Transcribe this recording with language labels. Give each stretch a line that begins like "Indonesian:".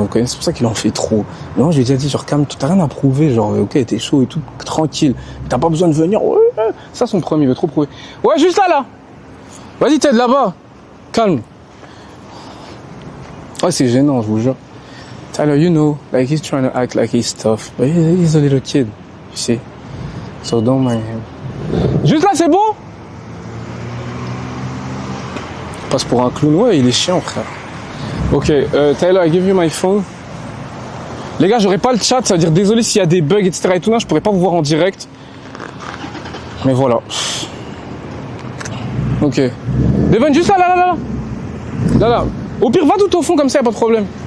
French: C'est pour ça qu'il en fait trop. Mais moi, j'ai déjà dit, genre, calme-toi, t'as rien à prouver. Genre, ok, t'es chaud et tout, tranquille. T'as pas besoin de venir. Ouais. Ça, son premier, il veut trop prouver. Ouais, juste là. Vas-y, Ted, là-bas. Calme. Ouais, c'est gênant, je vous jure.
English: Tyler, you know, like he's trying to act like he's tough. But he's a little kid, you see. So don't mind him.
French: Juste là, c'est bon? Il passe pour un clown. Ouais, il est chiant, frère.
English: Ok, Tyler, I give you my phone.
French: Les gars, j'aurai pas le chat, ça veut dire désolé s'il y a des bugs, etc. et tout, là, je pourrais pas vous voir en direct. Mais voilà. Ok. Devon, juste là. Là. Au pire, va tout au fond comme ça, y a pas de problème.